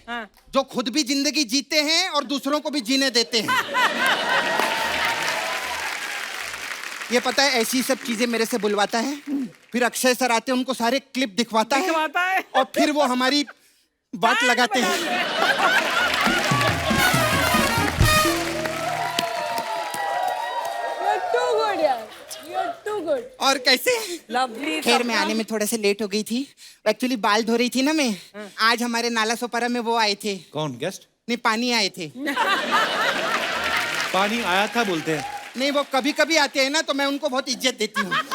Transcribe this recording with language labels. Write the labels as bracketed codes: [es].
[hi] हाँ। जो खुद भी जिंदगी जीते हैं और दूसरों को भी जीने देते हैं। ये पता है, ऐसी सब चीजें मेरे से बुलवाता है, फिर अक्षय सर आते हैं, उनको सारे क्लिप दिखवाता है और फिर वो हमारी बात लगाते हैं। [en] You're too good, यार। You're too good. Good [hi] और कैसे? [en] lovely [hi] खैर मैं आने में थोड़ा सा लेट हो गई थी। एक्चुअली बाल धो रही थी ना मैं। आज हमारे नाला सोपारा में वो आए थे। कौन गेस्ट? नहीं, पानी आए थे। पानी आया था बोलते हैं। नहीं, वो कभी कभी आते हैं ना, तो मैं उनको बहुत इज्जत देती हूँ।